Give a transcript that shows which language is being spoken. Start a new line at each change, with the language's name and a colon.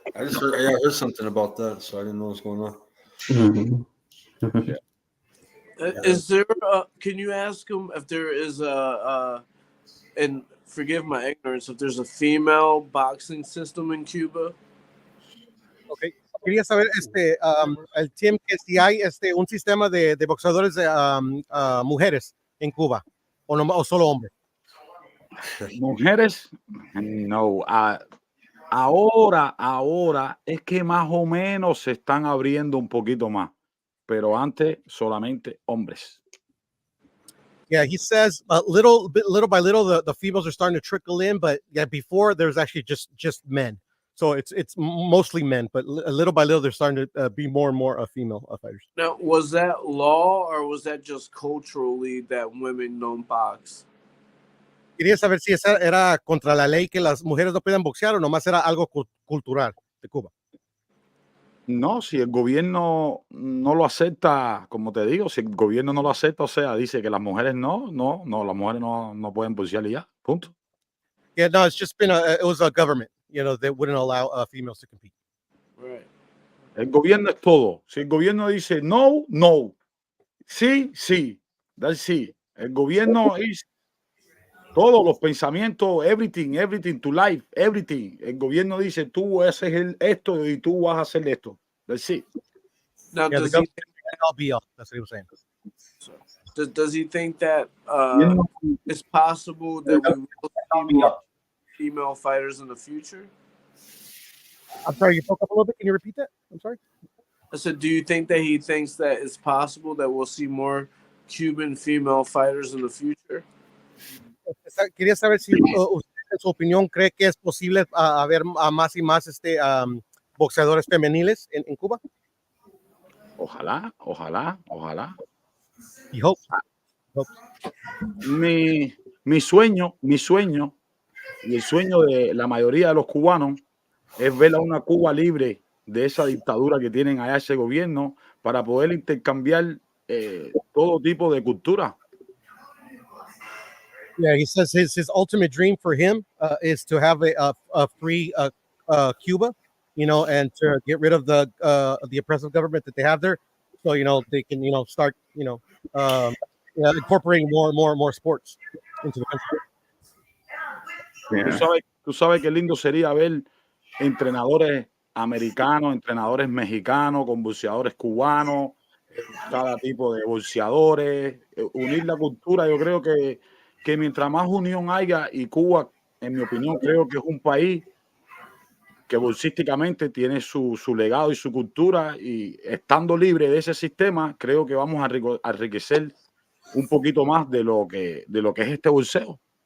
English: I heard something about that, so I didn't know what's going on. Mm-hmm. Is there can you ask him if there is and forgive my ignorance, if there's a female boxing system in Cuba? Okay.
Spanish: Quería saber el Tim, que si hay un sistema de boxeadores mujeres en Cuba o solo hombres. Mujeres, no. Ahora es que más o menos se están abriendo un poquito más, pero antes solamente hombres.
English: Yeah, he says little by little the females are starting to trickle in, but yeah, before there's actually just men. So it's mostly men, but little by little they're starting to be more and more female fighters. Now, was that law or was that just culturally that women don't box?
Spanish: Quería saber si esa era contra la ley que las mujeres no pueden boxear o nomás era algo cultural de Cuba. No, si el gobierno no lo acepta, como te digo, si el gobierno no lo acepta, o sea, dice que las mujeres no, las mujeres no pueden boxear y ya, punto.
English: Yeah, no, it's just been it was a government, that wouldn't allow females to compete. Right.
Spanish: El gobierno es todo. Si el gobierno dice no, sí,
English: that's it.
Spanish: El gobierno es todos los pensamientos,
English: everything, to life, everything.
Spanish: El gobierno dice, tú haces esto y tú vas a hacer esto.
English: That's it. Now, Yeah, does he that's what he was saying. does he think that it's possible that we will see more female fighters in the future? I'm sorry, you broke up a little bit. Can you repeat that? I'm sorry. I said, do you think that he thinks that it's possible that we'll see more Cuban female fighters in the future?
Spanish: Quería saber si usted, en su opinión, cree que es posible haber más y más boxeadores femeniles
English: in
Spanish: Cuba? Ojalá, ojalá, ojalá.
English: He hopes.
Spanish: Mi sueño y el sueño de la mayoría de los cubanos es ver a una Cuba libre de esa dictadura que tienen allá ese gobierno para poder intercambiar todo tipo de cultura.
English: Yeah, he says his ultimate dream for him is to have a free Cuba, and to get rid of the oppressive government that they have there, so they can start incorporating more sports into the country. Yeah.
Spanish: Tú sabes qué lindo sería ver entrenadores americanos, entrenadores mexicanos, con boxeadores cubanos, cada tipo de boxeadores, unir la cultura. Yo creo que mientras más unión haya, y Cuba, en mi opinión, creo que es un país que boxísticamente tiene su legado y su cultura, y estando libre de ese sistema, creo que vamos a enriquecer un poquito más de lo que es este boxeo.